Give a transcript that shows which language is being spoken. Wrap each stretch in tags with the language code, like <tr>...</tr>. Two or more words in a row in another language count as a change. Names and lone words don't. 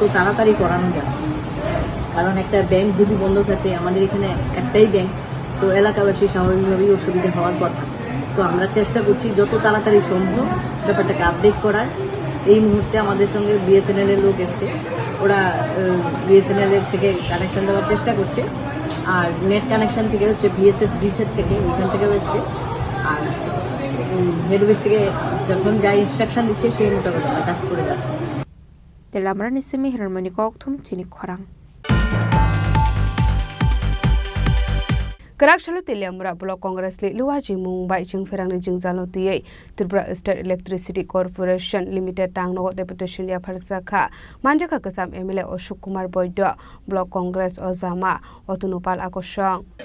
<bn>তাড়াতাড়ি করানো যায় কারণ একটা ব্যাংক যদি বন্ধ থাকে আমাদের এখানে একটাই ব্যাংক তো এলাকাবাসী স্বাভাবিকভাবেই অসুবিধা হওয়ার কথা তো আমরা চেষ্টা করছি যত তাড়াতাড়ি সম্ভব ব্যাপারটাকে আপডেট করার এই মুহূর্তে আমাদের সঙ্গে বিএসএনএল এর লোক এসছে ওরা বিএসএনএল এর থেকে কানেকশন দেওয়ার চেষ্টা করছে আর</bn> <en>net connection</en> <bn>থেকে হচ্ছে বিএসএফ ডিসের থেকে ওইখান থেকেও এসছে আর</bn> <en>head office</en> <bn>থেকে যখন যা ইনস্ট্রাকশন দিচ্ছে সেই মোতাবেক আমরা কাজ করে যাচ্ছি</bn> <trp>Telamran isimi Hermani Koktum Chini Khorang Kerak Shalu Teliamura Block Congress Li Luwaji Mumbai Jing Ferang ni Jing Zalo Tiye Tripura State Electricity Corporation Limited Tang Nogo Deputation Ya Pharsakha Manjaka Kasam MLA Oshuk Kumar Boydo Block Congress Ozama Otunupal Akoshong</trp>